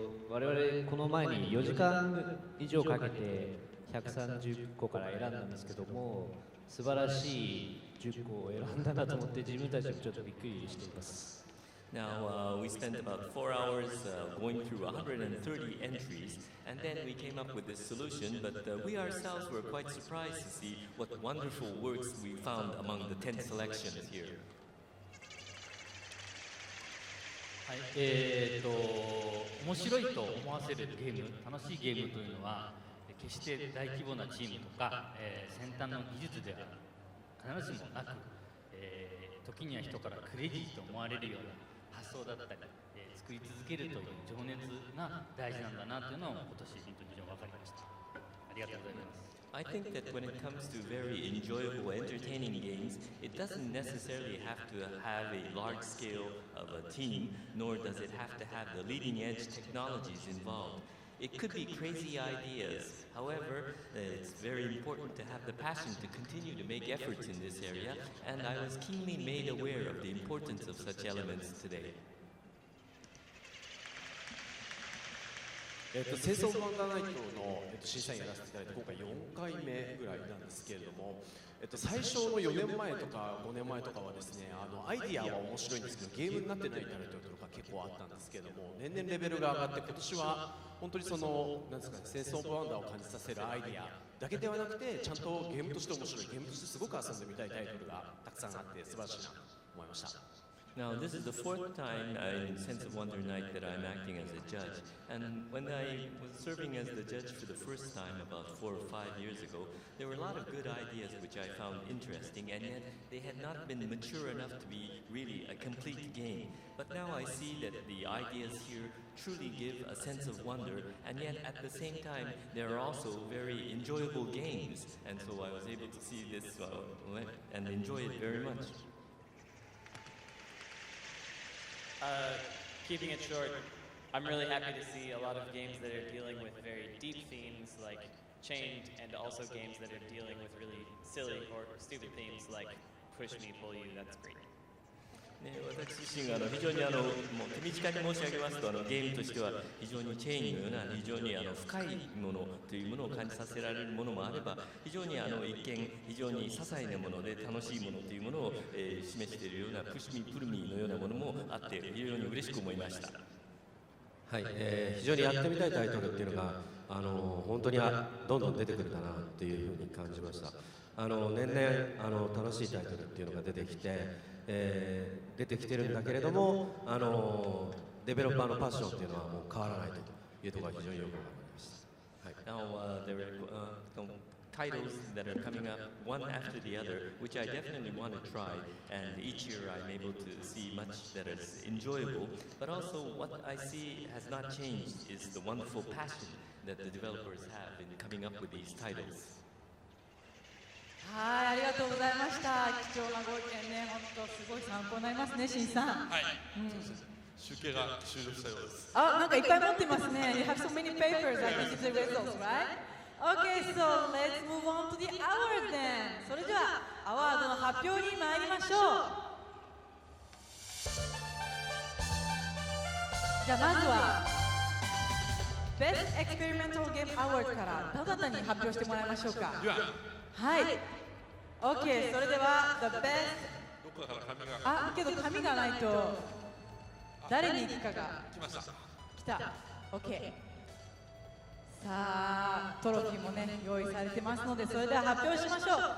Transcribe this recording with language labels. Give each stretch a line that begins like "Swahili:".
Japanese: 我々この前に4時間以上かけて130個から選んだんですけども、素晴らしい10個を選んだなと思って自分たちもちょっとびっくりしています。
English: Now, we spent about 4 hours going through 130 entries, and then we came up with this solution, but we ourselves were quite surprised to see what wonderful works we found among the 10 selections here.
Japanese: はい、面白いと思わせるゲーム、楽しいゲームというのは、決して大規模なチームとか、先端の技術では必ずしもなく、時には人からクレイジーと思われるような発想だったり、作り続けるという情熱が大事なんだなというのを今年本当に非常に分かりました。ありがとうございます。
English: I think that when it comes to very enjoyable, entertaining games, it doesn't necessarily have to have a large scale of a team, nor does it have to have the leading edge technologies involved. It could be crazy ideas. However, it's very important to have the passion to continue to make efforts in this area, and I was keenly made aware of the importance of such elements today.
Japanese: 清掃バンダーナイトの、審査員やらせていただいて今回4回目ぐらいなんですけれども、最初の4年前とか5年前とかはですね、アイディアは面白いんですけどゲームになってないタイトルとか結構あったんですけれども、年々レベルが上がって今年は本当にそのなんですかね、清掃バンダーを感じさせるアイディアだけではなくて、ちゃんとゲームとして面白い、ゲームとしてすごく遊んでみたいタイトルがたくさんあって素晴らしいなと思いました。
English: Now, this is the fourth time in Sense of Wonder Night that I'm acting as a judge. And when I was serving as the judge for the first time about 4 or 5 years ago, there were a lot of good ideas which I found interesting, and yet they had not been mature enough to be really a complete game. But now I see that the ideas here truly give a sense of wonder, and yet at the same time, there are also very enjoyable games. And so I was able to see this and enjoy it very much. Keeping it short, I'm really happy to see a lot of games that are dealing with very deep themes like Chained, and also games that are dealing with really silly or stupid themes like Push Me, Pull You. That's great.
Japanese: 私自身が非常にもう手短に申し上げますとゲームとしては非常にチェーンのような非常に深いものというものを感じさせられるものもあれば、非常に一見非常に些細なもので楽しいものというものを、示しているようなプシミプルミのようなものもあって非常に嬉しく思いました。はい、非常にやってみたいタイトルっていうのが本当にどんどん出てくるかなというふうに感じました。年々楽しいタイトルっていうのが出てきて。出てきてるんだけれども、デベロッパーのパッションっていうのはもう変わらないというところが非常によくわかりました。はい。
English: Now there are titles that are coming up one after the other, which I definitely want to try, and each year I'm able to see much that is enjoyable. But also, what I see has not changed is the wonderful passion that the developers have in coming up with these titles.
Japanese: はい、ありがとうございました。貴重なご意見ね、本当すごい参考になりますね、しんさん。はい。集計が終了したようです。あ、なんかいっぱい持ってますね。
English: You have so many papers. I think it's the results, right? Okay, so let's move on to the awards then.
Japanese: それではアワードの発表に参りましょう。じゃあまずはBest Experimental Game Award からどなたに発表してもらいましょうか。はい。 OK、それでは
English: The Best。
Japanese: あ、けど紙がないと誰に行くかが。来ました。来た。OK。さあ、トロフィーもね、用意されてますので、それでは発表しましょう。